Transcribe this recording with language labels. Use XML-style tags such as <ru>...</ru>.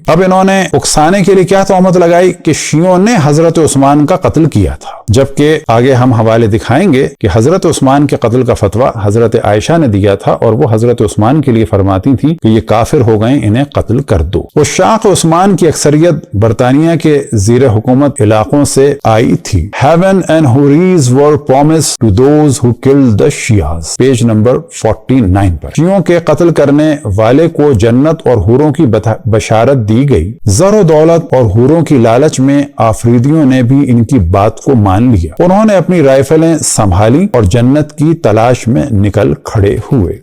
<ur>اب انہوں نے اکسانے کے لیے کیا تہمت لگائی کہ شیعوں نے حضرت عثمان کا قتل کیا تھا، جبکہ آگے ہم حوالے دکھائیں گے کہ حضرت عثمان کے قتل کا فتویٰ حضرت عائشہ نے دیا تھا، اور وہ حضرت عثمان کے لیے فرماتی تھی کہ یہ کافر ہو گئے، انہیں قتل کر دو. عشاق عثمان کی اکثریت برطانیہ کے زیر حکومت علاقوں سے آئی تھی.</ur> <en>Heaven and houris were promised to those who killed the Shias.</en> <ur>Page number 49 پر شیعوں کے قتل کرنے والے کو جنت اور حوروں کی بشارت دی گئی. زر و دولت اور حوروں کی لالچ میں آفریدیوں نے بھی ان کی بات کو مان لیا. انہوں نے اپنی رائفلیں سنبھالی اور جنت کی تلاش میں نکل کھڑے ہوئے.</ur>